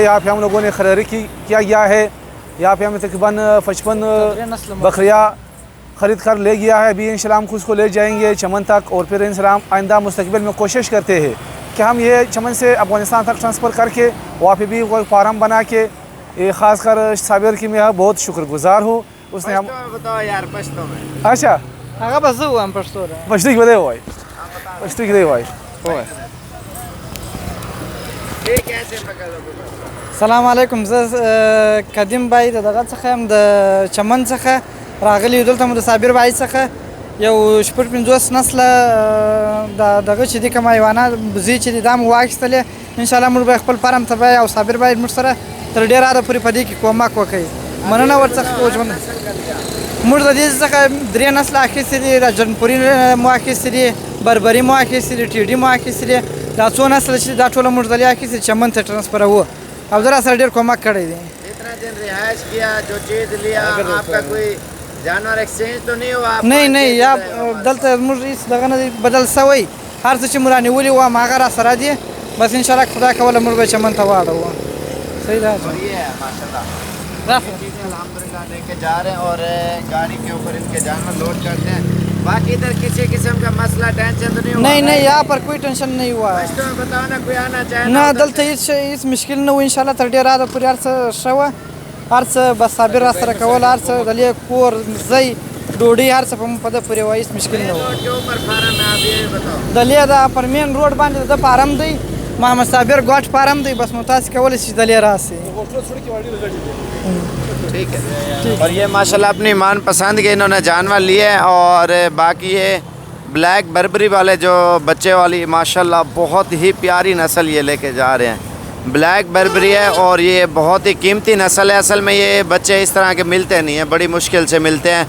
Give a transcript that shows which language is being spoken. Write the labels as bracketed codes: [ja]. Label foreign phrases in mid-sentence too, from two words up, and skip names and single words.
[hi] यहाँ पे हम लोगों ने खरीदारी किया गया है। यहाँ पे हमें तकरीबन 55 बकरियाँ ख़रीद कर ले गया है। अभी इंशाल्लाह हम उसको ले जाएंगे चमन तक और फिर इंशाल्लाह आइंदा मुस्तकबिल में कोशिश करते हैं कि हम ये चमन से अफ़गानिस्तान तक ट्रांसफ़र करके वहाँ पे भी कोई फार्म बना के, ख़ास कर साबिर की मैं बहुत शुक्रगुजार हूँ। उसने हम बताओ यार पश्तो में। अच्छा [ps] هغه به زه وایم پښتو ده. پښتو کې دی وای. پښتو کې دی وای. وای. [hi] ये कैसे पकड़ोगे? [ar] سلام علیکم. [ps] زه قدیم بای دغه څخه هم د چمن څخه راغلی دلته مو د صابر بای څخه یو شپږ 50 نسله دغه چې د کوم حیوانات بزی چې د دام واخیستلې [ar] ان شاء الله [ps] موږ به خپل فارم ته او صابر بای موږ سره تر ډیر اړه پوری پدې کې کومک وکړي. مننه ورڅخه کوم موږ د دې څخه درې نسل اخیستې دي. د جنپوري مو اخیستې دي، بربري مو اخیستې دي، ټي ډي مو اخیستې دي. دا څو نسل چې دا ټول موږ دلې اخیستې چمن ته ټرانسفر وو او زه سره ډېر کومک کړی دی. [hi] इतना दिन रिहाइश किया, जो चीज लिया, आपका कोई जानवर एक्सचेंज तो नहीं हुआ? [ps] نه یا دلته موږ هیڅ دغه نه بدل سوی. هر څه چې مو رانیولي وو هغه را سره دي. بس [ar] ان شاء الله [ps] خدا کوله موږ به چمن ته واړو. صحیح ده. [hi] और ये है माशाल्लाह चीज़ें अल्हम्दुलिल्लाह लेके जा रहे हैं और गाड़ी के ऊपर इनके जानवर लोड करते हैं। बाकी इधर किसी किस्म का मसला टेंशन तो नहीं हुआ? नहीं यहाँ पर कोई टेंशन नहीं हुआ. पश्तो में बताओ ना, कोई आना चाहे [ps] نه دلته هیڅ مشکل نه و. [ar] ان شاء الله [ps] تر ډیره پورې هر څه ښه وه. هر څه بس صابر را سره کول، هر څه دلې کور ځای ډوډۍ هر څه په ده پورې وه. هیڅ مشکل نه و. [hi] रोड के ऊपर फार्म है, आप ये बताओ। [ps] دلې دا پر [en] main road [ps] باندې د فارم دی، محمد صابر ګوټ فارم دی. بس مو تاسو کولی شئ دلې راسئ. [hi] ठीक है। और ये माशाल्लाह अपनी मान पसंद के इन्होंने जानवर लिए हैं। और बाकी ये ब्लैक बर्बरी वाले जो बच्चे वाली माशाल्लाह बहुत ही प्यारी नस्ल ये लेके जा रहे हैं। ब्लैक बर्बरी है और ये बहुत ही कीमती नस्ल है। असल में ये बच्चे इस तरह के मिलते नहीं हैं, बड़ी मुश्किल से मिलते हैं।